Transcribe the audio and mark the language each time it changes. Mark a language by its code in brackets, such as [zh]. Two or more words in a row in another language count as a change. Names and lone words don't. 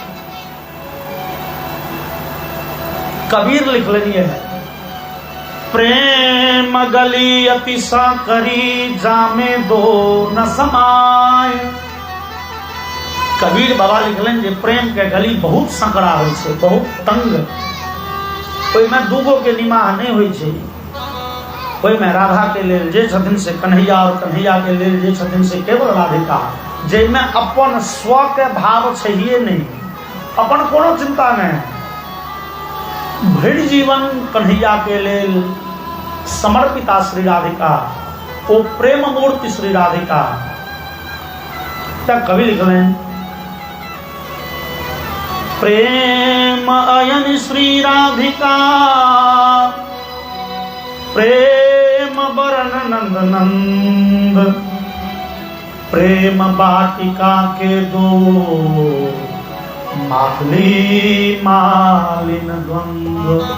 [bra] कबीर [mai] लिख लेनी है, [bra] प्रेम गली अति साकरी जामे दो न समाय। [mai] कबीर बाबा लिखलन जे प्रेम के गली बहुत संकरा होइ छै, बहुत तंग, ओहि में दूगो के निमाह नहीं होइ छै। ओहि में राधा के लेल जे छथिन से कन्हैया, और कन्हैया के लेल जे छथिन से केवल राधिका, जैमे अपन स्व के भाव छैहे नहीं, अपन कोनो चिंता नहीं। भरि जीवन कन्हैया के लेल समर्पिता श्री राधिका, ओ प्रेम मूर्ति श्री राधिका। तब कवि लिखलन, [bra] प्रेम अयन श्री राधिका, प्रेम बरन नंद नंद, प्रेम बाटिका के 2 माली मालिन द्वंद्व।